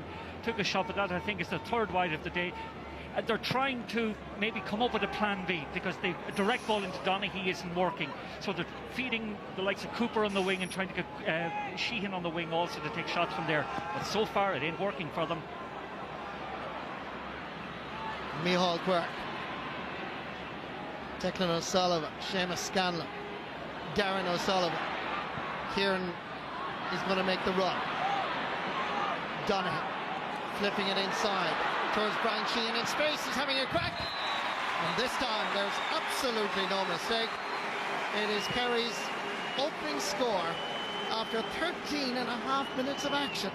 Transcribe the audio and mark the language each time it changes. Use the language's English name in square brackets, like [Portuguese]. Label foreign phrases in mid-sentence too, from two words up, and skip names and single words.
[English] Took a shot, but that I think is the third wide of the day. They're trying to maybe come up with a plan B, because the direct ball into Donaghy isn't working. So they're feeding the likes of Cooper on the wing and trying to get Sheehan on the wing also to take shots from there. But so far it ain't working for them. Micheál Quirke. Declan O'Sullivan. Seamus Scanlon. Darren O'Sullivan. Kieran is going to make the run. Donaghy flipping it inside towards Brian Sheehan in space. He's having a crack, and this time there's absolutely no mistake. It is Kerry's opening score after 13.5 minutes of action.